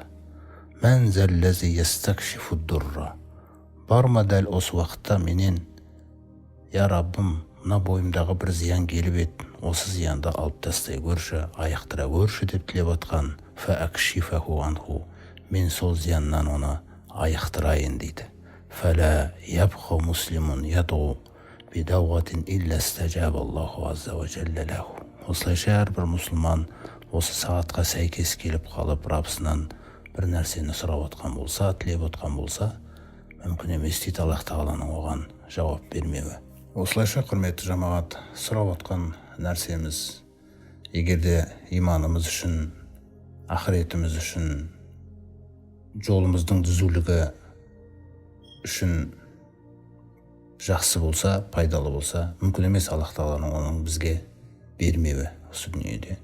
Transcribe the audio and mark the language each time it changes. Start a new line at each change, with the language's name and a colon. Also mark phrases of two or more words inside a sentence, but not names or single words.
Arabic: من ذا الذي يستكشف الضر,
Kazakh: бар ма дәл осы уақытта менен, я Раббым, мына бойымдағы бір зиян келіп еді, осы зиянды алып тастай көрші, аяқтыра көрші деп тілеп отқан,
Arabic: فأكشفه عنه,
Kazakh: мен сол зияннан оны аяқтырайын дейді.
Arabic: فلا يبقى مسلم يدعو بدعوة إلا استجاب الله عز وجل له.
Kazakh: Осылайша әрбір мұсылман осы сағатқа сәйкес келіп қалып, Раббысынан бір нәрсені сұрап отқан болса, тілеп отқан болса, мүмкін емес дейді Аллах Тағаланың оған жауап бермеуі. Осылайша, құрметті жамағат, сұрап отқан нәрсеміз, егерде иманымыз үшін, ақыретіміз үшін, жолымыздың түзулігі үшін жақсы болса, пайдалы болса, мүмкін емес Аллах Тағаланың оның бізге бермеуі осы дүниеде.